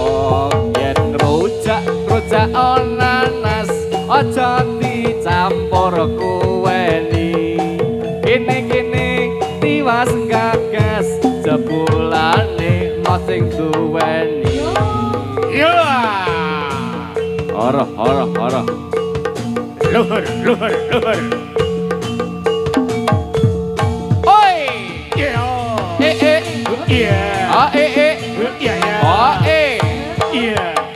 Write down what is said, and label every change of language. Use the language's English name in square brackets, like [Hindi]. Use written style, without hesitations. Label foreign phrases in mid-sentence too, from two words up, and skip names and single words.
[Javanese] Yen rujak nanas, aja dicampur kuweni. Kene tiwas gagas, jebulane sing duweni. Yeah. Ora. Luhur. Oi! Yeah. Yeah. Ah Yeah. ah Yeah.